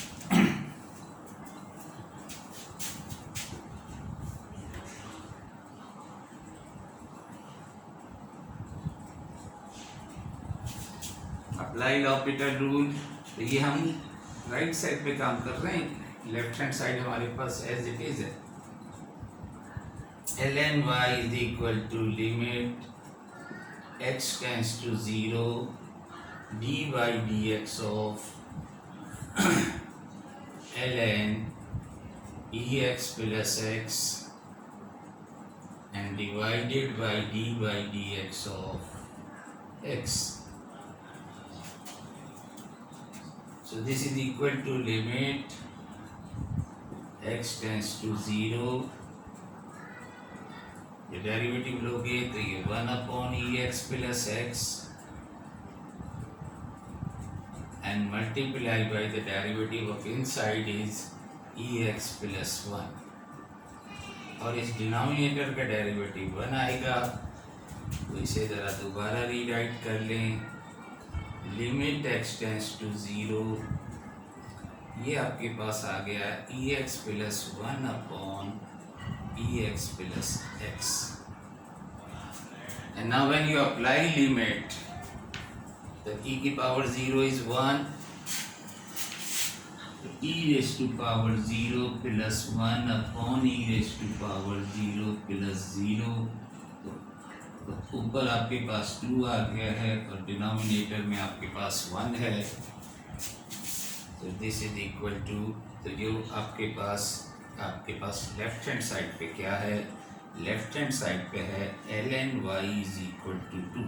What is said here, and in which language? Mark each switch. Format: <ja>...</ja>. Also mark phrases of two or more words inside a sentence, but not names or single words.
<en>apply L'Hôpital rule.</en> <hi>तो ये हम</hi> <en>right side</en> <hi>पे काम कर रहे हैं,</hi> <en>left hand side</en> <hi>हमारे पास</hi> <en>as it is</en> <hi>है।</hi> <en>ln y is equal to limit x tends to 0 dy dx of ln ex plus x and divided by dy dx of x। So this is equal to limit x tends to zero,</en> <hi>ये डेरिवेटिव लोगे तो ये</hi> <en>1/(x + x) and multiply by the derivative of inside is ex + 1,</en> <hi>और इस डिनोमिनेटर का डेरिवेटिव 1 आएगा। तो इसे ज़रा दोबारा रीराइट कर लें,</hi> <en>limit x tends to zero,</en> <hi>ये आपके पास आ गया ex +</hi> <en>1/(ex + x), and now when you apply limit, the e की पावर 0 is 1, e⁻0 + 1/e⁻0 + 0,</en> <hi>तो ऊपर आपके पास 2 आ गया है और डिनोमिनेटर में आपके पास 1 है। तो</hi> <en>this is equal to,</en> <hi>तो जो आपके पास</hi> <en>left hand side</en> <hi>पे क्या है,</hi> <en>left hand side</en> <hi>पे है ln y = 2।</hi>